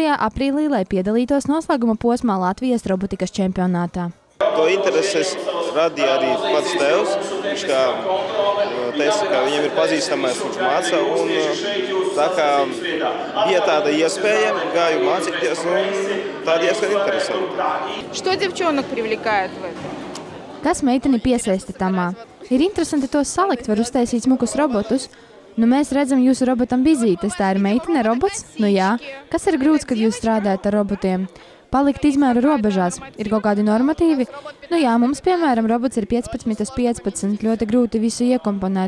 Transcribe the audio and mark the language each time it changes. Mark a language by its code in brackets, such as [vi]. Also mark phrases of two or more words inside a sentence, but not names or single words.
[lv] aprīlī, lai piedalītos noslēguma posmā Latvijas robotikas čempionātā. To intereses radīja arī pats tēvs. Viņš kā teica, ka viņam ir pazīstamais, viņš māca. Un tā kā bija tāda iespēja, gāju mācīties, un tā diezgan interesanti. [ru] Что девчонок привлекает в этом? [lv] Kas meiteni piesaista tamā? Ir interesanti tos salikt, var uztaisīt smukus robotus. Nu, mēs redzam jūsu robotam vizītes, tā ir meitene robots? Nu jā, kas ir grūts, kad jūs strādājat ar robotiem? Palikt izmēru robežās. Ir kaut kādi normatīvi? Nu jā, mums, piemēram, robots ir 15 uz 15, ļoti grūti visu iekomponēt.